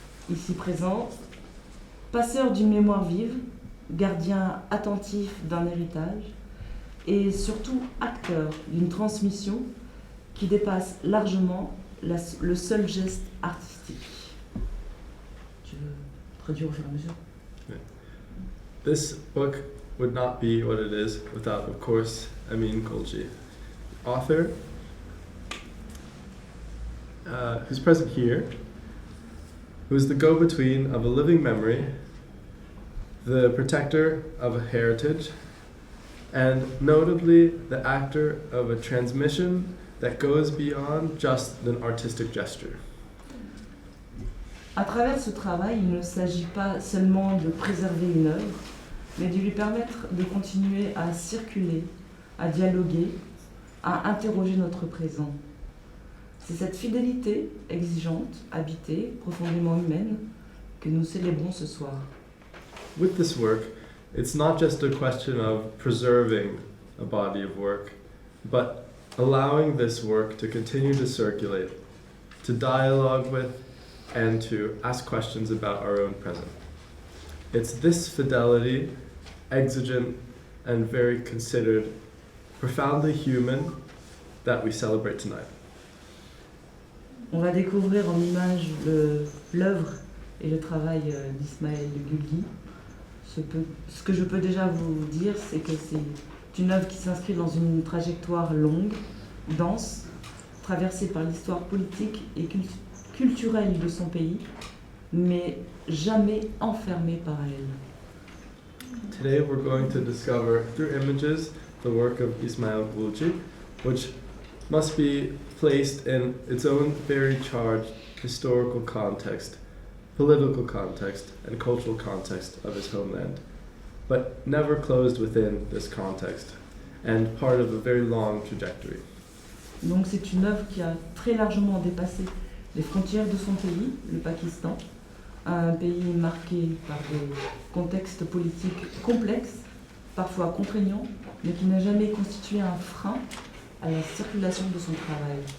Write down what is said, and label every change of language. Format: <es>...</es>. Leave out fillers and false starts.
<fr>Ici présent, passeur d'une mémoire vive, gardien attentif d'un héritage et surtout acteur d'une transmission qui dépasse largement le seul geste artistique. Tu veux traduire au fur et à mesure?</fr> <en>This book would not be what it is without, of course, Amin Gulgee, author, who's present here, who is the go-between of a living memory, the protector of a heritage, and notably the actor of a transmission that goes beyond just an artistic gesture.</en> <fr>À travers ce travail, il ne s'agit pas seulement de préserver une œuvre, mais de lui permettre de continuer à circuler, à dialoguer, à interroger notre présent. C'est cette fidélité exigeante, habitée, profondément humaine, que nous célébrons ce soir.</fr> <en>With this work, it's not just a question of preserving a body of work, but allowing this work to continue to circulate, to dialogue with, and to ask questions about our own present. It's this fidelity, exigent and very considered, profoundly human, that we celebrate tonight.</en> <fr>On va découvrir en images l'œuvre et le travail d'Ismaël Gulgee. Ce que je peux déjà vous dire, c'est que c'est une œuvre qui s'inscrit dans une trajectoire longue, dense, traversée par l'histoire politique et culturelle de son pays, mais jamais enfermée par elle.</fr> <en>Today we're going to discover through images the work of Ismail Gulgee, which must be placed in its own very charged historical context, political context, and cultural context of his homeland, but never closed within this context, and part of a very long trajectory.</en> <fr>Donc c'est une œuvre qui a très largement dépassé les frontières de son pays, le Pakistan, un pays marqué par des contextes politiques complexes, parfois contraignants, mais qui n'a jamais constitué un frein à la circulation de son travail.</fr>